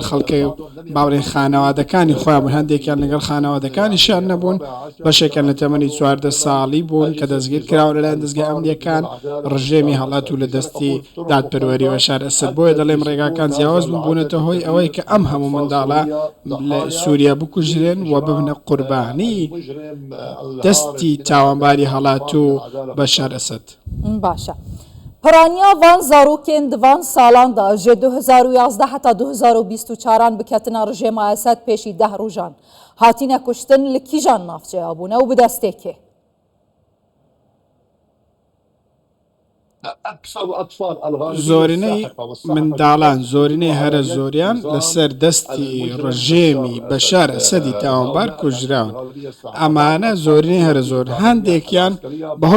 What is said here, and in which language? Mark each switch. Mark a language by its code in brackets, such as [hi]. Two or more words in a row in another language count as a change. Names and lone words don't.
[ckb] خەڵکی باوەڕێ خانەوادەکانی خۆیان بوون هەندێکیان لەگەڵ خانەوادەکانیشیان نەبوون بەشێکیان لە تەمەنی 14 ساڵی بوون کە دەستگیر کراون لەلایەن دەستگای ئەمنیەکان ڕژێمی هەڵات و لە دەستی دادپەروەری بەشار ئەسەد بۆیە دەڵێم ڕێگاکان جیاواز بوون بوونەتە هۆی ئەوەی کە ئەم هەموو منداڵە لە سووریا بکوژرێن و ببنە قوربانی دەستی تاوانباری هەڵات و بەشار ئەسەد. [ku] باشە. پرانیا وان زاروکên di van salan da ji 2011 heta 2024 biketina rejêma Esed pêşî 10 rojan hatine kuştin li kîjan navçeya bûne û bi destê kê? [ckb] زۆرینەی منداڵان زۆرینەی هەرە زۆریان لەسەر دەستی ڕژێمی بەشار ئەسەدی تاوانبار کوژراون ئەمانە زۆرینەی هەرە زۆر هەندێکیان بەهۆی